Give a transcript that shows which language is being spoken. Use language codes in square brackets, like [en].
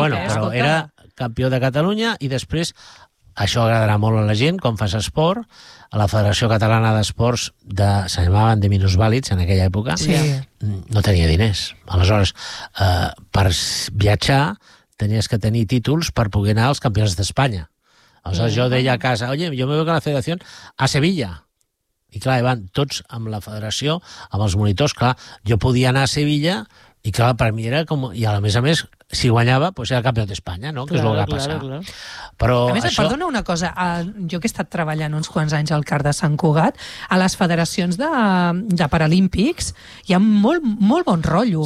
[ca] Bueno, però era campió de Catalunya i després, això agradarà molt a la gent, quan fas esport, a la Federació Catalana d'Esports s'anomenaven de minusvàlids en aquella època, sí, no tenia diners. Aleshores, per viatjar tenies que tenir títols per poder anar als campionats d'Espanya. Aleshores, jo deia a casa, [es] oye, yo me voy con la federación a Sevilla. [ca] I clar, van tots amb la federació, amb els monitors, clar, jo podia anar a Sevilla i clar, per mi era com... I a més, si guanyava, doncs era campió d'Espanya, no? Clar, que és el que va passar. Però a més, això... perdona una cosa, jo que he estat treballant uns quants anys al CAR de Sant Cugat, a les federacions de paralímpics hi ha molt, molt bon rotllo.